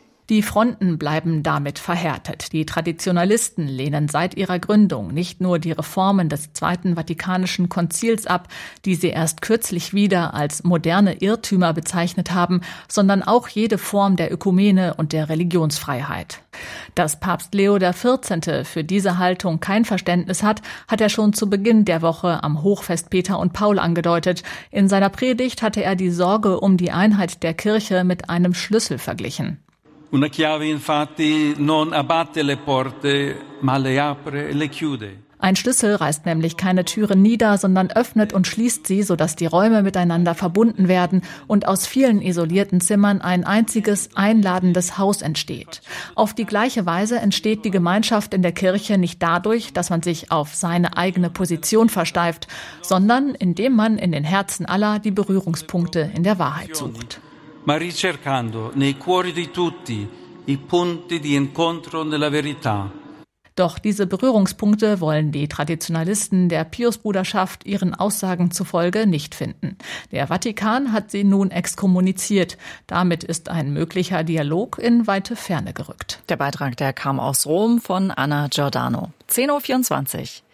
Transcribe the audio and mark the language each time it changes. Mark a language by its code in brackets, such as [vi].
[de] Die Fronten bleiben damit verhärtet. Die Traditionalisten lehnen seit ihrer Gründung nicht nur die Reformen des Zweiten Vatikanischen Konzils ab, die sie erst kürzlich wieder als moderne Irrtümer bezeichnet haben, sondern auch jede Form der Ökumene und der Religionsfreiheit. Dass Papst Leo XIV. Für diese Haltung kein Verständnis hat, hat er schon zu Beginn der Woche am Hochfest Peter und Paul angedeutet. In seiner Predigt hatte er die Sorge um die Einheit der Kirche mit einem Schlüssel verglichen. [it] Una chiave infatti non abbatte le porte, ma le apre e le chiude. [de] Ein Schlüssel reißt nämlich keine Türen nieder, sondern öffnet und schließt sie, sodass die Räume miteinander verbunden werden und aus vielen isolierten Zimmern ein einziges einladendes Haus entsteht. Auf die gleiche Weise entsteht die Gemeinschaft in der Kirche nicht dadurch, dass man sich auf seine eigene Position versteift, sondern indem man in den Herzen aller die Berührungspunkte in der Wahrheit sucht. [it] Ma ricercando nei cuori di tutti i punti di incontro nella verità. [de] Doch diese Berührungspunkte wollen die Traditionalisten der Pius-Bruderschaft ihren Aussagen zufolge nicht finden. Der Vatikan hat sie nun exkommuniziert. Damit ist ein möglicher Dialog in weite Ferne gerückt. Der Beitrag, der kam aus Rom von Anna Giordano. 10.24 Uhr.